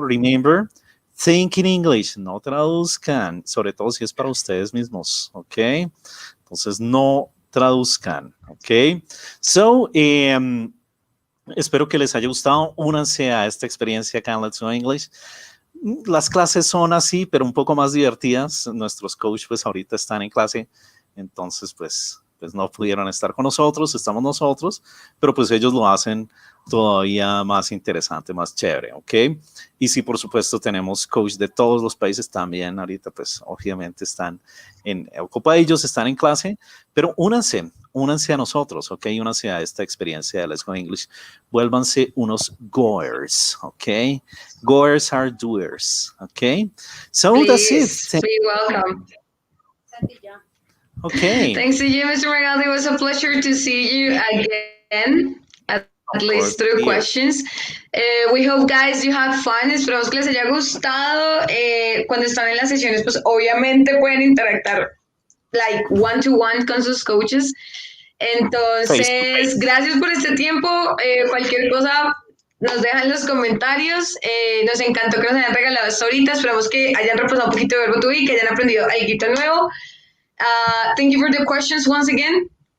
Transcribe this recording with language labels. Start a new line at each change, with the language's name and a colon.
English: Remember, think in English.
Spanish: No traduzcan, sobre todo si es para ustedes mismos. Ok. Entonces, no traduzcan. Ok. So, espero que les haya gustado. Únanse a esta experiencia acá en Let's Go English. Las clases son así, pero un poco más divertidas. Nuestros coaches, pues, ahorita están en clase. Entonces, pues no pudieron estar con nosotros. Estamos nosotros, pero pues ellos lo hacen todavía más interesante, más chévere, ¿ok? Y sí, por supuesto, tenemos coaches de todos los países también. Ahorita, pues, obviamente están ocupadillos, están en clase, pero únanse a nosotros, ¿ok? Únanse a esta experiencia de Let's Go English. Vuélvanse unos goers, ¿ok?
English: Goers are doers, ¿ok? So Please, that's it. be welcome. Okay. Thanks to you, Mr. Regal. It was a pleasure to see you again, at least through questions. We hope, guys, you have fun.
Spanish: Esperamos que les haya gustado. Cuando están en las sesiones, pues obviamente pueden interactuar
English: like one-to-one
Spanish: con sus coaches. Entonces, gracias por este tiempo. Cualquier cosa nos dejan en los comentarios. Nos encantó que nos hayan regalado esto ahorita. Esperamos que hayan repasado un poquito de verbo to be, que hayan aprendido algo nuevo.
English: Thank you for the questions once again.